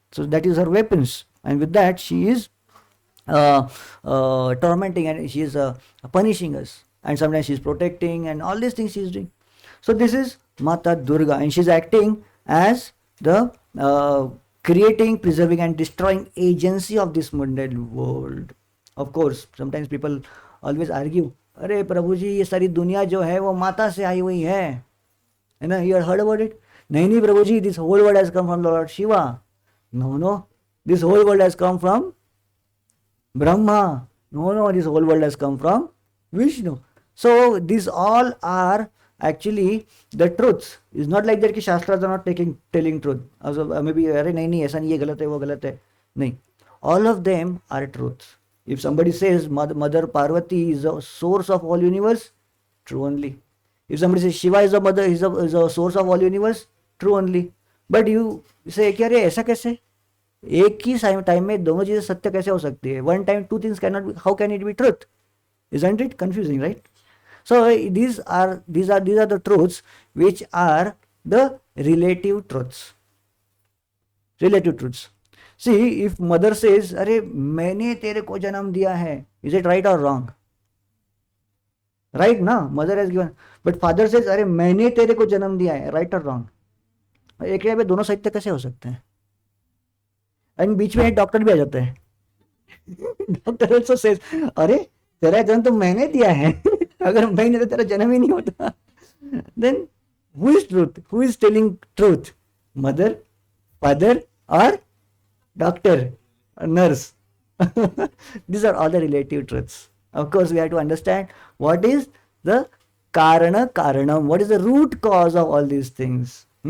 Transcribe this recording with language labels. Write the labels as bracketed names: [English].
[English] So that is her weapons, and with that she is tormenting, and she is punishing us, and sometimes she is protecting, and all these things she is doing. So this is Mata Durga, and she is acting as the creating, preserving, and destroying agency of this mundane world. Of course, sometimes people always argue, [Hindi] अरे प्रभु जी ये सारी दुनिया जो है वो माता से आई हुई है ना, [English] you heard about it? [Hindi] नहीं प्रभु जी, [English] this whole world has come from Lord Shiva. No, this whole world has come from Brahma. No, this whole world has come from Vishnu. So these all are actually the truths. It's not like that [Hindi] कि शास्त्राs [English] are not telling truth. Also maybe [Hindi] अरे नहीं ऐसा नहीं, ये गलत है वो गलत है, नहीं. [English] All of them are truths. If somebody says Mother Parvati is the source of all universe, true only. If somebody says Shiva is the mother, is a source of all universe, true only. But you say [Hindi] कि अरे ऐसा कैसे, एक ही time में दोनों चीजें सत्य कैसे हो सकती है? [English] One time two things cannot be, how can it be truth? Isn't it confusing, right? So these are the truths which are the relative truths. Relative truths. See, if mother says, [Hindi] अरे मैंने तेरे को जन्म दिया है, [English] is it right or wrong? Right ना, mother has given. But father says, [Hindi] अरे मैंने तेरे को जन्म दिया है, [English] right or wrong? [Hindi] एक पे दोनों सत्य कैसे हो सकते हैं? एंड बीच में एक डॉक्टर भी आ जाता है. डॉक्टर [English] also says, [Hindi] अरे तेरा जन्म तो मैंने दिया है, अगर मैं नहीं तो तेरा जन्म ही नहीं होता. [English] Then who is truth? Who is telling truth? Mother, father, or doctor, nurse? These are all the relative truths. Of course, we have to understand what is the karana karanam, what is the root cause of all these things.